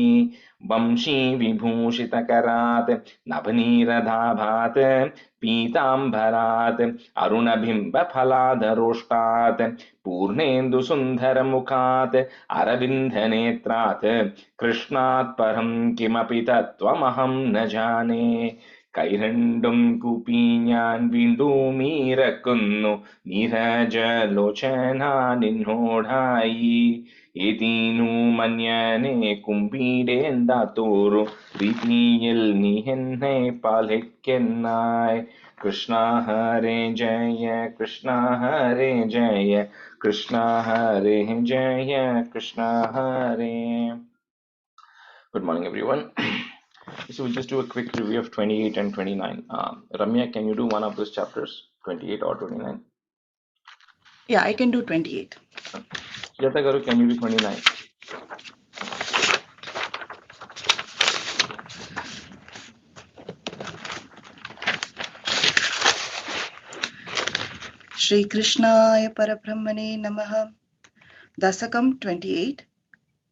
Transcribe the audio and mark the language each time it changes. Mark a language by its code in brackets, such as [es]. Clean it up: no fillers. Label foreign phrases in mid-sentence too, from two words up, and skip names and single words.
[sa] वंशी विभूषितकरात् नवनीरदाभात् पीताम्बरात् अरुणबिम्बफलाधरोष्टात् पूर्णेन्दुसुन्दरमुखात् अरविन्दनेत्रात् कृष्णात् परं किमपि तत्त्वमहं न जाने. [ml] കൈരണ്ടും കൂപ്പി ഞാൻ വീണ്ടുമീറക്കുന്നു നീരജലോചന നിന്നോടായി. ഏതീനു മന്യനെ കുമ്പിടേണ്ടാത്തോരു രീതിയിൽ നീ എന്നെ പാലിക്കെന്നായി. [sa] കൃഷ്ണ ഹരേ ജയ കൃഷ്ണ ഹരേ ജയ കൃഷ്ണ ഹരേ ജയ കൃഷ്ണ ഹരേ. [en] Good morning, everyone. So we'll just do a quick review of 28 and 29. Ramya, can you do one of those chapters, 28 or 29? Yeah, I can do 28. Yata Garu, can you do 29? [sa] श्री कृष्णाय परब्रह्मणे नमः. [en] Dasakam 28.